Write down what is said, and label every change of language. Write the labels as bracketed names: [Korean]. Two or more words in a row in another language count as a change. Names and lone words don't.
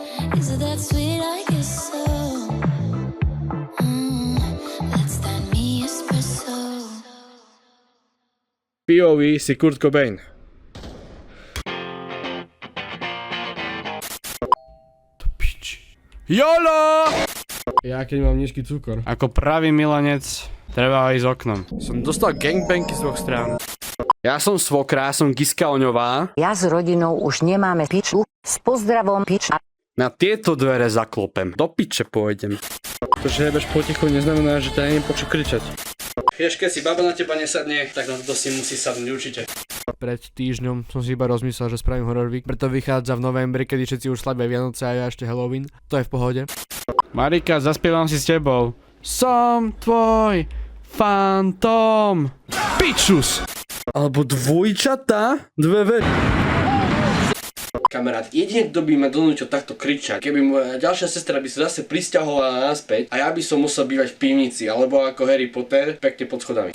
[English] Is it that sweet? I guess so. That's that me espresso. [Slovak] POV si Kurt Cobain. To piči. YOLO! Ja keď mám nízky cukor. Ako pravý milanec, treba ísť oknom. Som dostal gangbangy z dvoch strán. Ja som svokra, som Giska Oňová. Ja s rodinou už nemáme piču. S pozdravom piča. Na tieto dvere zaklopem. Do piče pôjdem. To, že jebeš potichu, neznamená, že ťa neviem počuť kričať. Vieš, keď si baba na teba nesadne, tak na to si musí sadnúť určite. Pred týždňom som si iba rozmyslel, že spravím horror week, preto vychádza v novembri, kedy všetci už slavia Vianoce a ja ešte Halloween. To je v pohode. Marika, zaspievam si s tebou. Som tvoj fantom. Pičus! Alebo dvojčatá? Dve veci. Kamarát, jedine kto by ma donútil takto kričať, keby moja ďalšia sestra by sa zase prisťahovala naspäť a ja by som musel bývať v pivnici, alebo ako Harry Potter, pekne pod schodami.